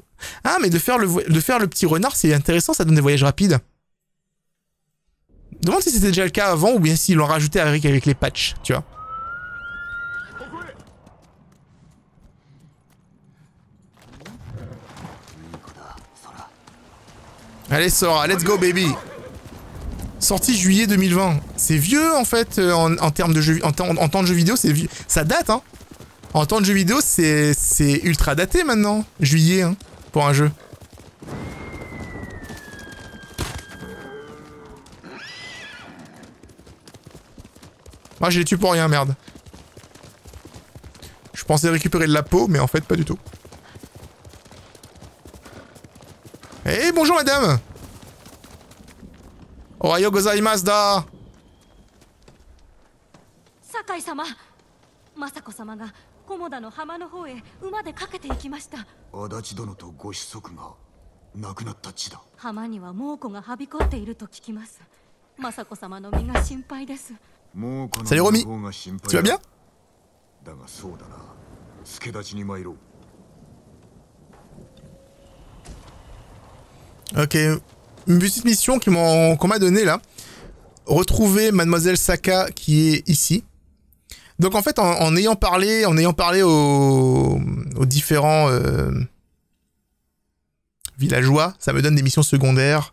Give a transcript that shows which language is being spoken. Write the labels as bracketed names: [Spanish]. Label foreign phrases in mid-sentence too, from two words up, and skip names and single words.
[French] Ah, mais de faire le petit renard, c'est intéressant, ça donne des voyages rapides. Demande si c'était déjà le cas avant, ou bien s'ils l'ont rajouté avec les patchs, tu vois. Allez, [English] Sora, let's go, baby. [French] Sorti juillet 2020. C'est vieux, en fait, en termes de jeux... En temps de jeux vidéo, c'est vieux. Ça date, hein. En temps de jeux vidéo, c'est ultra daté, maintenant. Juillet, hein, pour un jeu. Ah, je les tue pour rien, merde. Je pensais récupérer de la peau, mais en fait, pas du tout. Eh, bonjour, madame. [Japanese] おはようございますだ. Sakai-sama, Masako-samaが菰田の浜の方へ馬で駆けて行きました。足立殿とご子息が亡くなった地だ。浜には猛虎がはびこっていると聞きます。Masako-samaの身が心配です。 [French] Salut Romy, tu vas bien? [Japanese] だがそうだな。助立ちに参ろう。 [French] Ok, une petite mission qu'on m'a donnée là. Retrouver Mademoiselle Saka qui est ici. Donc en fait, en ayant parlé aux différents villageois, ça me donne des missions secondaires.